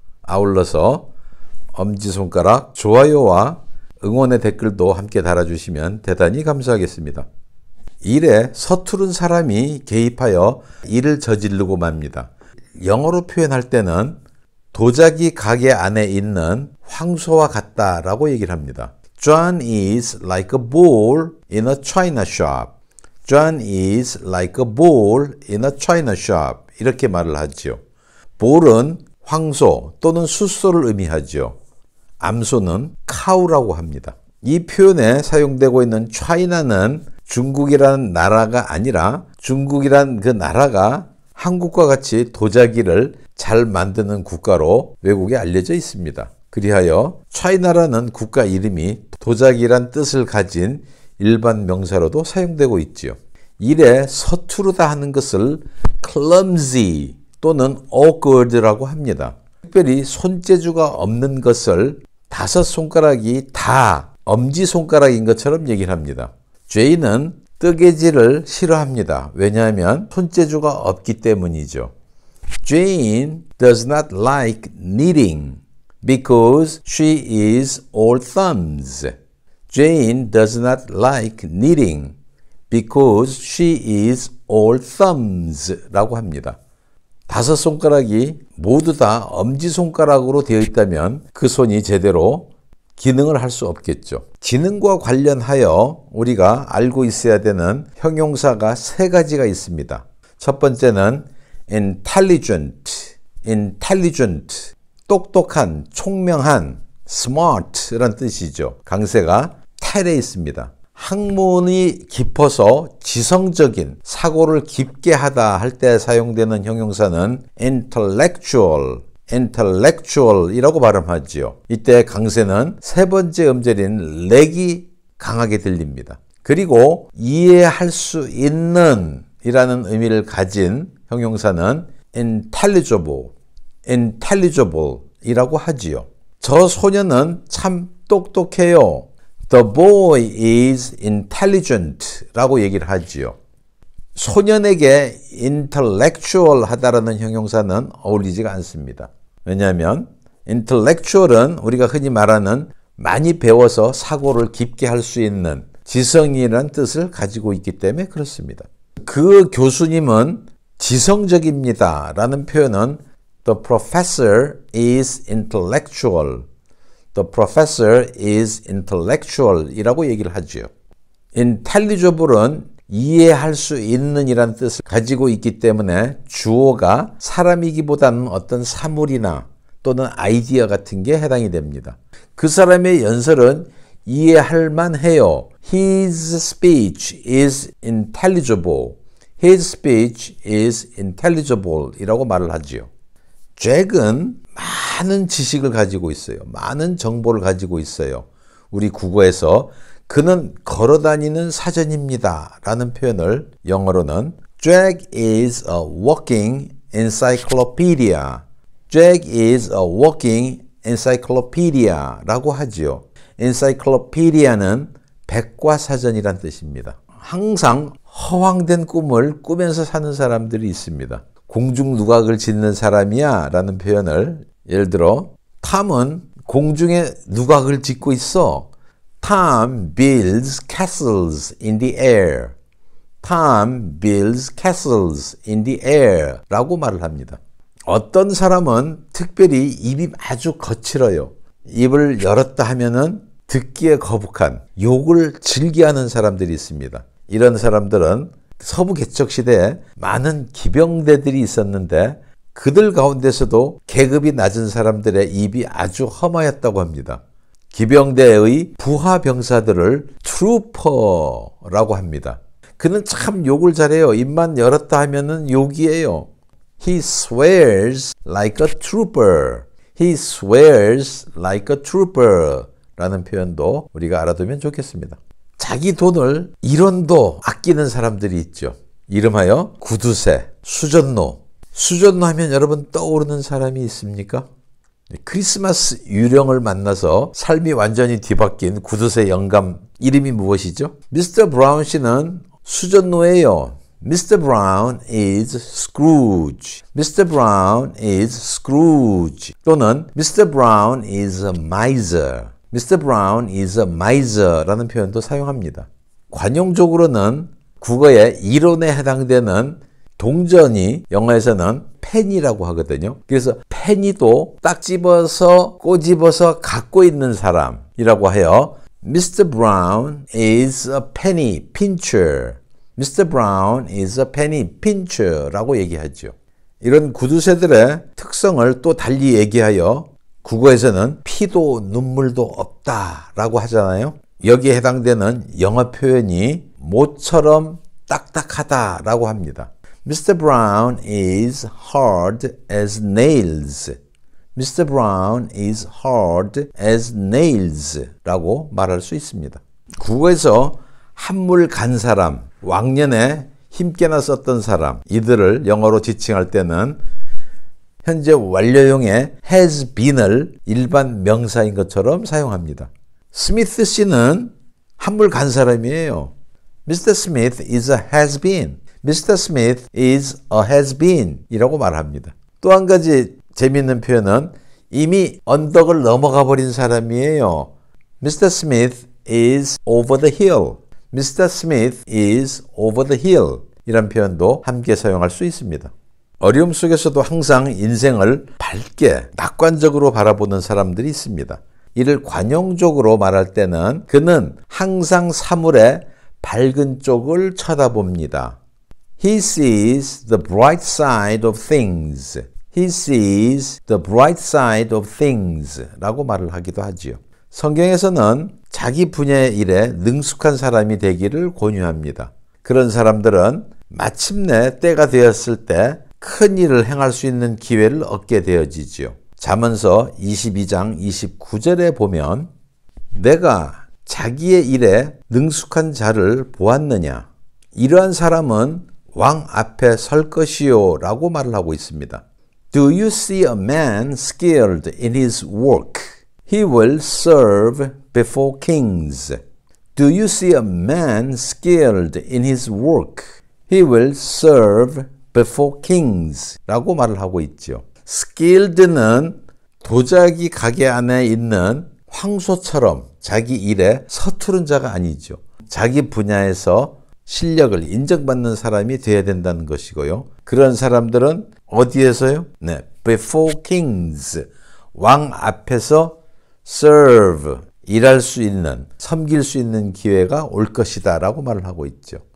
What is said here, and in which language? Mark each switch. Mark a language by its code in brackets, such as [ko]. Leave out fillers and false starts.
[ko] 아울러서 엄지손가락 좋아요와 응원의 댓글도 함께 달아주시면 대단히 감사하겠습니다. 일에 서투른 사람이 개입하여 일을 저지르고 맙니다. 영어로 표현할 때는 도자기 가게 안에 있는 황소와 같다라고 얘기를 합니다. [en] John is like a bull in a china shop. John is like a bull in a china shop. [ko] 이렇게 말을 하죠. bull은 황소 또는 숫소를 의미하죠. 암소는 cow라고 합니다. 이 표현에 사용되고 있는 China는 중국이라는 나라가 아니라 중국이란 그 나라가 한국과 같이 도자기를 잘 만드는 국가로 외국에 알려져 있습니다. 그리하여 China라는 국가 이름이 도자기란 뜻을 가진 일반 명사로도 사용되고 있지요. 일에 서투르다 하는 것을 clumsy 또는 awkward라고 합니다. 특별히 손재주가 없는 것을 5손가락이 다 엄지손가락인 것처럼 얘기를 합니다. Jay는 뜨개질을 싫어합니다. 왜냐하면 손재주가 없기 때문이죠. [en] Jane does not like knitting because she is all thumbs. Jane does not like knitting because she is all thumbs [ko] 라고 합니다. 5손가락이 모두 다 엄지손가락으로 되어 있다면 그 손이 제대로 기능을 할 수 없겠죠. 지능과 관련하여 우리가 알고 있어야 되는 형용사가 3가지가 있습니다. 첫 번째는 intelligent, 똑똑한, 총명한, smart란 뜻이죠. 강세가 텔에 있습니다. 학문이 깊어서 지성적인, 사고를 깊게 하다 할 때 사용되는 형용사는 intellectual이라고 발음하지요. 이때 강세는 3번째 음절인 렉이 강하게 들립니다. 그리고 이해할 수 있는 이라는 의미를 가진 형용사는 intelligible이라고 하지요. 저 소녀는 참 똑똑해요. [en] The boy is intelligent [ko] 라고 얘기를 하지요. 소년에게 intellectual 하다라는 형용사는 어울리지가 않습니다. 왜냐하면 intellectual은 우리가 흔히 말하는 많이 배워서 사고를 깊게 할 수 있는 지성이라는 뜻을 가지고 있기 때문에 그렇습니다. 그 교수님은 지성적입니다 라는 표현은 [en] The professor is intellectual. [ko] The professor is intellectual 이라고 얘기를 하죠. intelligible은 이해할 수 있는 이란 뜻을 가지고 있기 때문에 주어가 사람이기보다는 어떤 사물이나 또는 아이디어 같은 게 해당이 됩니다. 그 사람의 연설은 이해할 만해요. [en] His speech is intelligible. His speech is intelligible [ko] 이라고 말을 하지요. 잭은 많은 지식을 가지고 있어요. 많은 정보를 가지고 있어요. 우리 국어에서 그는 걸어다니는 사전입니다 라는 표현을 영어로는 [en] Jack is a walking encyclopedia. Jack is a walking encyclopedia [ko] 라고 하지요. encyclopedia는 백과사전이란 뜻입니다. 항상 허황된 꿈을 꾸면서 사는 사람들이 있습니다. 공중 누각을 짓는 사람이야 라는 표현을 예를 들어 탐은 공중에 누각을 짓고 있어. [en] Tom builds castles in the air. Tom builds castles in the air [ko] 라고 말을 합니다. 어떤 사람은 특별히 입이 아주 거칠어요. 입을 열었다 하면은 듣기에 거북한 욕을 즐겨하는 사람들이 있습니다. 이런 사람들은 서부 개척 시대에 많은 기병대들이 있었는데 그들 가운데서도 계급이 낮은 사람들의 입이 아주 험하였다고 합니다. 기병대의 부하 병사들을 트루퍼라고 합니다. 그는 참 욕을 잘해요. 입만 열었다 하면은 욕이에요. [en] He swears like a trooper. He swears like a trooper [ko] 라는 표현도 우리가 알아두면 좋겠습니다. 자기 돈을 1원도 아끼는 사람들이 있죠. 이름하여 구두쇠, 수전노. 수전노 하면 여러분 떠오르는 사람이 있습니까? 크리스마스 유령을 만나서 삶이 완전히 뒤바뀐 구두쇠 영감 이름이 무엇이죠? 미스터 브라운 씨는 수전노예요. [en] Mr. Brown is Scrooge. Mr. Brown is Scrooge. [ko] 또는 [en] Mr. Brown is a miser. Mr. Brown is a miser [ko] 라는 표현도 사용합니다. 관용적으로는 국어의 이론에 해당되는 동전이 영어에서는 펜이라고 하거든요. 그래서 펜이도 딱 집어서 꼬집어서 갖고 있는 사람이라고 해요. [en] Mr. Brown is a penny pincher. Mr. Brown is a penny pincher [ko] 라고 얘기하죠. 이런 구두쇠들의 특성을 또 달리 얘기하여 국어에서는 피도 눈물도 없다라고 하잖아요. 여기에 해당되는 영어 표현이 모처럼 딱딱하다라고 합니다. [en] Mr. Brown is hard as nails. Mr. Brown is hard as nails [ko] 라고 말할 수 있습니다. 국어에서 한물 간 사람, 왕년에 힘께나 썼던 사람, 이들을 영어로 지칭할 때는 현재 완료형의 has been을 일반 명사인 것처럼 사용합니다. 스미스 씨는 한물 간 사람이에요. [en] Mr. Smith is a has been. Mr. Smith is a has been [ko] 이라고 말합니다. 또 한 가지 재미있는 표현은 이미 언덕을 넘어가 버린 사람이에요. [en] Mr. Smith is over the hill. Mr. Smith is over the hill [ko] 이란 표현도 함께 사용할 수 있습니다. 어려움 속에서도 항상 인생을 밝게 낙관적으로 바라보는 사람들이 있습니다. 이를 관용적으로 말할 때는 그는 항상 사물의 밝은 쪽을 쳐다봅니다. [en] He sees the bright side of things. He sees the bright side of things [ko] 라고 말을 하기도 하지요. 성경에서는 자기 분야의 일에 능숙한 사람이 되기를 권유합니다. 그런 사람들은 마침내 때가 되었을 때 큰 일을 행할 수 있는 기회를 얻게 되어지지요. 잠언서 22장 29절에 보면 내가 자기의 일에 능숙한 자를 보았느냐? 이러한 사람은 왕 앞에 설 것이요 라고 말을 하고 있습니다. [en] Do you see a man skilled in his work? He will serve before kings. Do you see a man skilled in his work? He will serve before kings [ko] 라고 말을 하고 있죠. skilled는 도자기 가게 안에 있는 황소처럼 자기 일에 서투른 자가 아니죠. 자기 분야에서 실력을 인정받는 사람이 되어야 된다는 것이고요. 그런 사람들은 어디에서요? 네, [en] before kings, [ko] 왕 앞에서 serve, 일할 수 있는, 섬길 수 있는 기회가 올 것이다 라고 말을 하고 있죠.